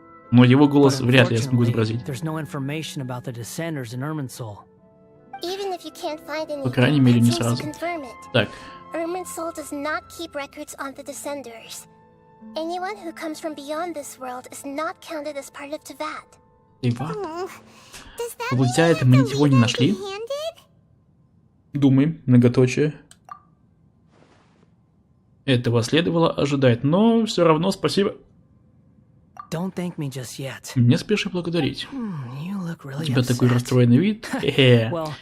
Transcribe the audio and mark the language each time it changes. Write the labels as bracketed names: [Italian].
[Russian] Но его голос вряд ли я смогу изобразить. По крайней мере, не сразу. Так. [English] Irminsul does not keep records on the descenders. Anyone who comes from beyond this world is not counted as part of Teyvat. [Russian] Тейвата? Получается, мы ничего не нашли? Думаем, многоточие. Этого следовало ожидать, но все равно спасибо. Не спеши благодарить. У тебя такой расстроенный вид. Хе-хе.